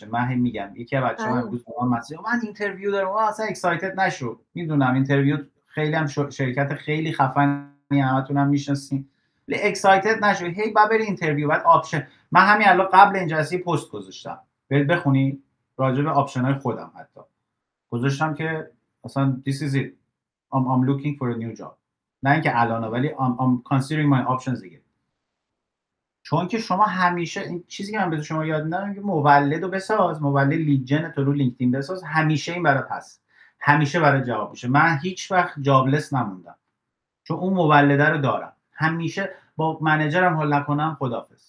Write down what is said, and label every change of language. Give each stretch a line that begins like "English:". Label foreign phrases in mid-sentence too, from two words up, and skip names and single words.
Persian: من هم میگم یکی از بچه‌ها امروز اون مسیر من اینترویو دارم، اصلا اکسایتد نشو. میدونم اینترویو خیلی هم شرکت خیلی خفنی، همتون هم میشناسین. اکسایتد نشو، هی بری اینترویو. بعد آپشن، من همین الان قبل این جلسه پست گذاشتم، برید بخونید راجع به آپشن‌های خودم. حتی گذاشتم که مثلا
English: this is it, I'm looking for a new job.
Persian: نه اینکه الان، ولی
English: I'm considering my options
Persian: دیگه. چون که شما همیشه این چیزی که من به شما یاد میدم که مولد رو بساز، مولد
English: lead gen
Persian: تو رو لینکدین بساز، همیشه این برات هست، همیشه برات جواب میشه. من هیچ وقت جابلس نموندم چون اون مولده رو دارم. همیشه با منیجرم حال نکنم خدافظ.